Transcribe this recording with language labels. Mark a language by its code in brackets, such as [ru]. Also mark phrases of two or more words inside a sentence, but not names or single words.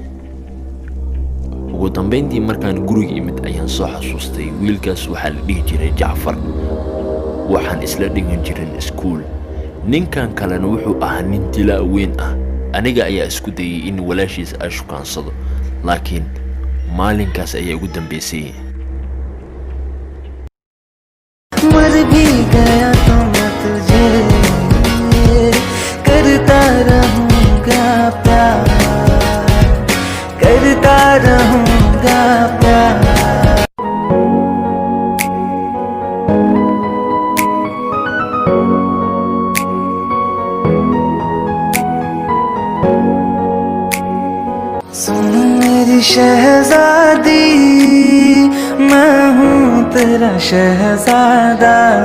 [so] ugu dambayntii markaan guriga imid ayaan soo xasuustay wiilkaas waxaa la dhihi jiray Jacfar. waxaan isla dhigan jirin iskuul. ninkan kalena wuxuu ahaa nin dilaa weyn ah. aniga ayaa isku dayay in walaashiis ay shukaansado, laakiin maalinkaas ayaa ugu dambeysay. [hi] मर भी गया तो मैं तुझे करता रहूंगा प्यार, करता रहूंगा प्यार. सुन मेरी शहजादी, मैं हूँ तेरा शहजादा.